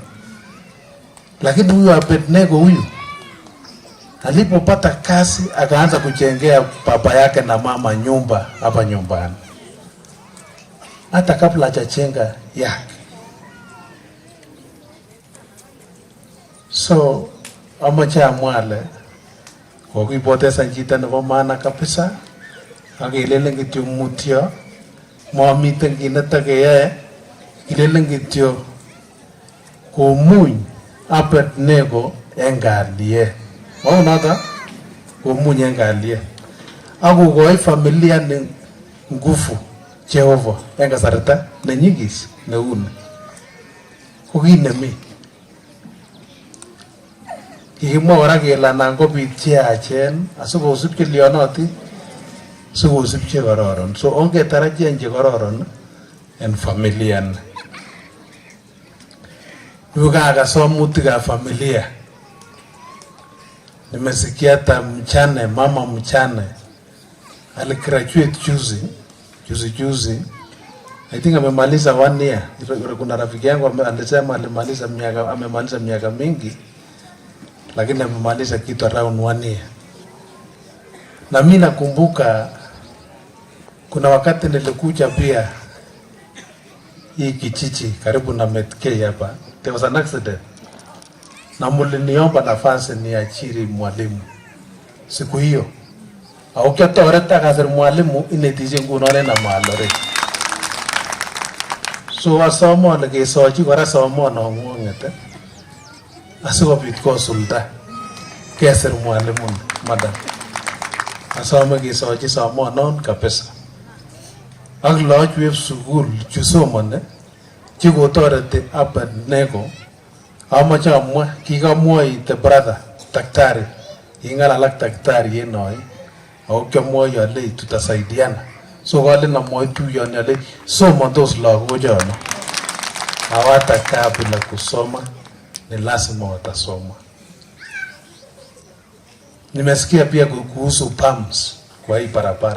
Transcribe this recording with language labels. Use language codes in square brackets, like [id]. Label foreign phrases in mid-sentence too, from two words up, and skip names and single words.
[sw] Lakini huyu Abednego huyu alipopata kazi akaanza kujengea baba yake na mama nyumba hapa nyumbani, hata kabla hajajenga yake. [kln] So amacha mwale kwa kuipoteza chito nebo maana kabisa, akilelen kityo mutyo, mamiten kit netakeyae, kilelen kityo komuny Abednego en kalyet. Maunata komuny en kalyet akokoi familia ni nguvu Jehova en kasarta nenyigis neuni. Kokinemi kikimwa kora kele anan kobit cheyachen asikosib chelyonotin sikosib chekororon. So ongetarajian chekororon en familia ni. Yuka somutikab familia. [sw] Nimesikia hata mchane, mama mchane aligraduate juzi. [en] I think [sw] amemaliza 1 year. Kuna rafiki yangu alisema amemaliza miaka mingi, lakini amemaliza kitu around 1 year. Na mimi nakumbuka kuna wakati nilikuja pia hii kijiji karibu na Metkei hapa. [en] There was an accident. [sw] Na muliniomba nafasi niajiri mwalimu siku hiyo. [kln] Au kiatoreta kazi mwalimu inetije ngunone na malore. So asomo legesoji kora somo na ngongete. Asikobit kosulda kesir mwalimu madam. Asomo gesoji somo non kabisa. Ak lodge web sukul chusomone chikotoreti Abednego. Amache amwa kikamwoi [en] the brother [kln] daktari ingalalak daktari yenoi au kiamwoi ale tutasaidiana. So wale na mwoi tuyoni ale somondos lagochono [sw] hawatakaa bila kusoma, ni lazima watasoma. Nimesikia pia kuhusu pumps kwa hii barabara.